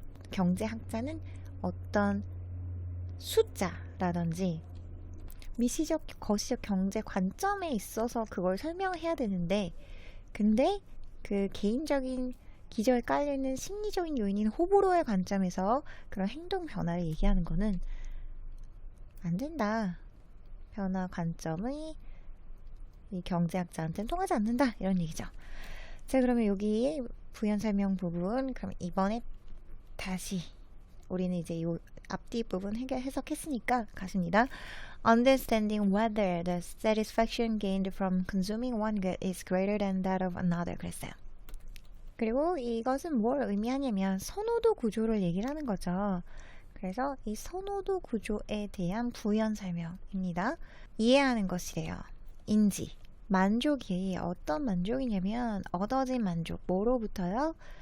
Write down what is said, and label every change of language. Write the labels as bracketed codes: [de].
[ko] 경제학자는 어떤 숫자라든지 미시적, 거시적 경제 관점에 있어서 그걸 설명해야 되는데 근데 그 개인적인 기저에 깔려있는 심리적인 요인인 호불호의 관점에서 그런 행동 변화를 얘기하는 거는 안 된다. 변화 관점이 이 경제학자한테는 통하지 않는다. 이런 얘기죠. 자, 그러면 여기 부연 설명 부분 그럼 이번에 다시 우리는 이제 이 앞뒤 부분 해석했으니까 가십니다. [en] Understanding whether the satisfaction gained from consuming one good is greater than that of another [ko] 그랬어요. 그리고 이것은 뭘 의미하냐면 선호도 구조를 얘기를 하는 거죠. 그래서 이 선호도 구조에 대한 부연 설명입니다. 이해하는 것이래요. 인지. 만족이 어떤 만족이냐면 얻어진 만족. 뭐로부터요?